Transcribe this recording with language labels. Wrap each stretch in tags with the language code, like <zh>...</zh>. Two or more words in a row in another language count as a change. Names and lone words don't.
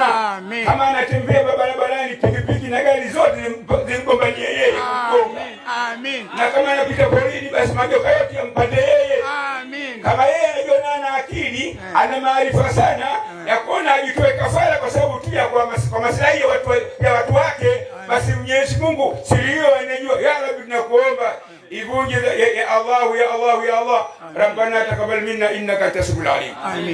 <sw>Kama anatembea barabarani, pikipiki na gari zote zimgombania yeye, na kama anapita porini, basi majoka yote yampate yeye. Kama yeye anajiona ana akili, ana maarifa sana ya kuona ajitoe kafara kwa sababu tu ya kwa maslahi ya watu wake, basi Mwenyezi Mungu siri hiyo anajua.</sw> <ar>يا ربي,</ar> <sw>tunakuomba ivunje</sw> <ar>يا الله يا الله يا الله. ربنا تقبل منا إنك أنت السميع العليم.</ar>